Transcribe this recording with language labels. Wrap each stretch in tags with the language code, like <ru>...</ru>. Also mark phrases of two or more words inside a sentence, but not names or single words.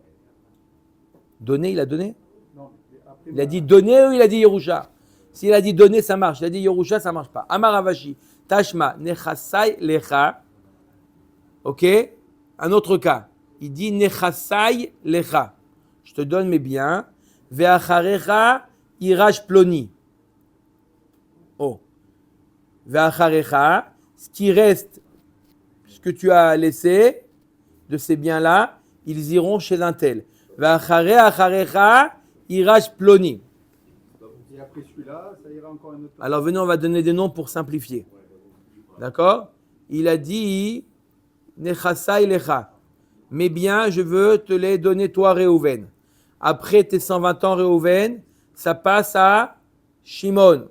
<fr>Donner, il a donné? Non, après, Il a dit donner ou il a dit Yerusha? S'il a dit donner, ça marche. Il a dit Yerusha, ça ne marche pas.</fr> <he>אמר רב אשי, תא שמע, נכסיי לך.</he> <fr>Ok? Un autre cas. Il dit</fr> <he>נכסיי לך.</he> <fr>Je te donne mes biens.</fr> <he>ואחריך יירש פלוני.</he> <fr>Oh. Ve'acharecha, ce qui reste, ce que tu as laissé de ces biens-là, ils iront chez un tel.</fr> <he>ואחריך יירש פלוני.</he> <fr>Et après celui-là, ça ira encore un autre. Alors venez, on va donner des noms pour simplifier. D'accord? Il a dit</fr> <he>נכסיי לך.</he> <fr>Mes biens, je veux te les donner toi, Réhouven. Après tes 120 ans, Réhouven, ça passe à Shimon.</fr>